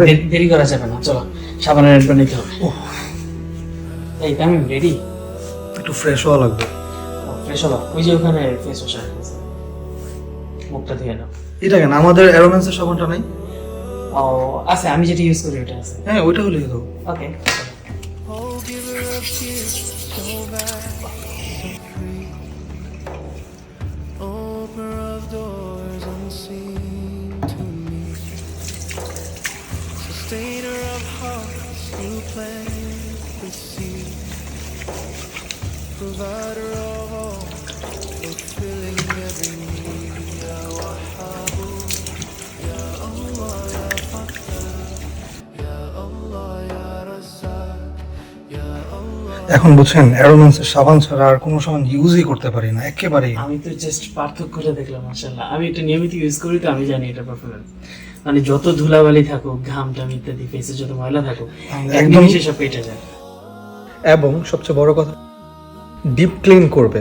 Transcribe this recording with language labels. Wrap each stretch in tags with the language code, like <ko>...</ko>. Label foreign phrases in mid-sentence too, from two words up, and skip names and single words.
<bn>দেরি করা যাবে না, চলো সাবানের অ্যাডটা নিতে হবে। এই আমি রেডি। একটু ফ্রেশ হওয়া লাগবে। ফ্রেশ হলো? ওই যে ওখানে</bn> <en>face wash</en> <bn>আছে, মুখটা ধুয়ে নাও। এটা কেন আমাদের অ্যারোম্যান্সের সাবানটা নাই? ও আছে, আমি যেটা ইউজ করি ওটা আছে। হ্যাঁ ওইটা হলেই তো। ওকে।</bn> <en>Sustainer of hearts who plant the seed, provider of all, fulfilling every need.</en> <ar>يا وهاب، يا الله، يا فتاح، يا الله، يا رزاق، يا الله.</ar> <bn>এখন বুঝছেন, অ্যারোম্যান্সের সাবান ছাড়া আর কোনো সাবান ইউজই করতে পারি না একেবারেই। আমি তো জাস্ট পার্থক্যটা দেখলাম, মাশাআল্লাহ। আমি এটা নিয়মিত ইউজ করি, তো আমি জানি এটা পারফরম্যান্স। মানে যত ধুলাবালি থাকুক, ঘাম টাম ইত্যাদি, ফেসে যত ময়লা থাকুক, একদম। একদম সব কেটে যায়। এবং সবচেয়ে বড় কথা,</bn> <en>deep clean</en> <bn>করবে।</bn>